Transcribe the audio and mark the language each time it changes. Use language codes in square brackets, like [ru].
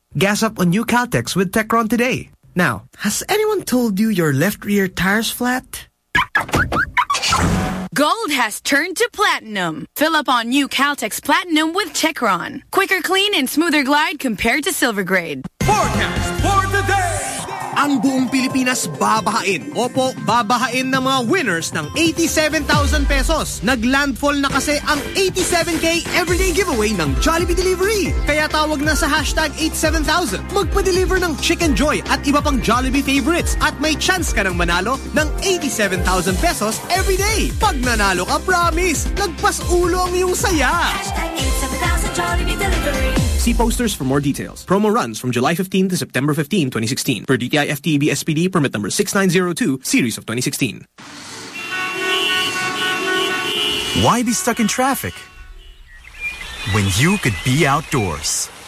[en] Gas up on new Caltex with Tecron today. Now, has anyone told you your left rear tire's flat? Gold has turned to platinum. Fill up on new Caltex Platinum with Tecron. Quicker clean and smoother glide compared to silver grade. Forecast for today! [tl] Ang buong Pilipinas babahain. Opo, babahain ng mga winners ng 87,000 pesos. Naglandfall na kasi ang 87K everyday giveaway ng Jollibee Delivery. Kaya tawag na sa hashtag 87,000. Magpa-deliver ng Chicken Joy at iba pang Jollibee favorites. At may chance ka ng manalo ng 87,000 pesos everyday. Pag nanalo ka, promise, lagpas ulo ang iyong saya. [en] Hashtag 87,000 Jollibee Delivery. See posters for more details. Promo runs from July 15 to September 15, 2016. Per DTI FTEB SPD permit number 6902, series of 2016. Why be stuck in traffic when you could be outdoors?